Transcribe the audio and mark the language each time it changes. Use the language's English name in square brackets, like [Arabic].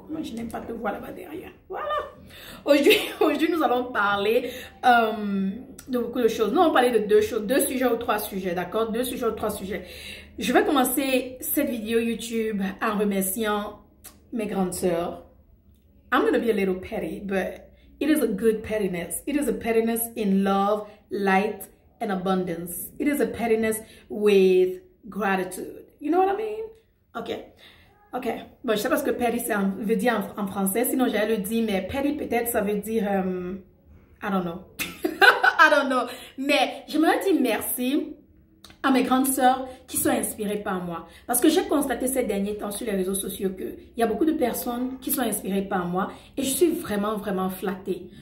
[French] Moi, je n'aime pas te voir là-bas derrière. Voilà. Aujourd'hui, nous allons parler de beaucoup de choses. Nous allons parler de deux sujets ou trois sujets, d'accord? 2 sujets ou 3 sujets. Je vais commencer cette vidéo YouTube en remerciant mes grandes sœurs. [English] I'm going to be a little petty, but it is a good pettiness. It is a pettiness in love, light, and abundance. It is a pettiness with gratitude. You know what I mean? Ok. [French] Bon, je sais pas ce que petty veut dire en français, sinon j'allais le dire, mais petty peut-être ça veut dire, [English] I don't know. I don't know. [French] Mais j'aimerais dire merci à mes grandes sœurs qui sont inspirées par moi. Parce que j'ai constaté ces derniers temps sur les réseaux sociaux qu'il y a beaucoup de personnes qui sont inspirées par moi et je suis vraiment flattée.